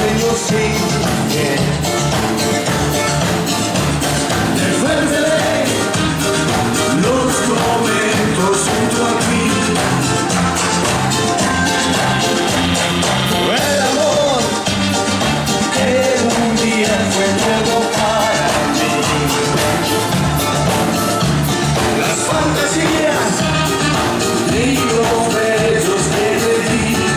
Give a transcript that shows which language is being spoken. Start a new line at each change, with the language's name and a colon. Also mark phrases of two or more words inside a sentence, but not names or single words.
Italian: così, e perdere lo strumento sotto a qui.
Spanish: El amor que un día fue nuevo para mí. Las fantasías y los besos que le di.